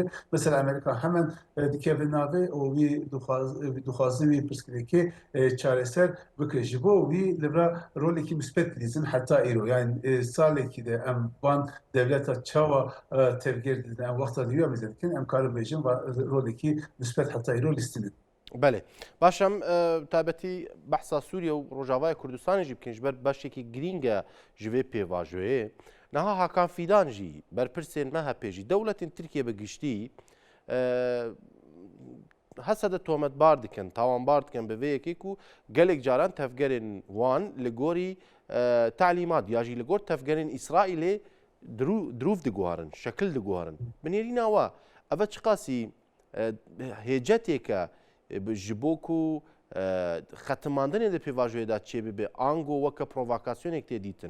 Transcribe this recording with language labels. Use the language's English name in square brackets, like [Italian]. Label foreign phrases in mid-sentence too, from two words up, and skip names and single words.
[Kurdish] Mesela Amerika hemen dikeve navê û wî dixwazin wî pirsgirêkê çareser bike. Ji bo wî li vir rolekî misbet dilîzin heta îro. Yani salekî de em van devleta çawa tevgêr didin, em wexta dîwî mezê dikin, em karin bêjin rolekî misbet heta îro lîstînin. بله باشم تابەتی بەحسا سووریا و ڕۆژاوای کوردستانی ژی بکەین ژبەر بەشێکی گرینگە ji vê pêvajoyê niha Hakan Fîdan jî berpirsên me hepêjî dewletên Tirkiye bi giştî hesa de tometbar dikin tawanbar dikin bi vê yekê ku gelek caran tevgerên wan li gorî talîmat ya jî li gor tevgerên İsraîlê dirûv diguharin şekil diguharin bi nêrîna we ev çi qasî hêcetêke ji bo ku xetimandanê di pêvajoyê de çêbibe ango weke provokasyonek tê dîtin.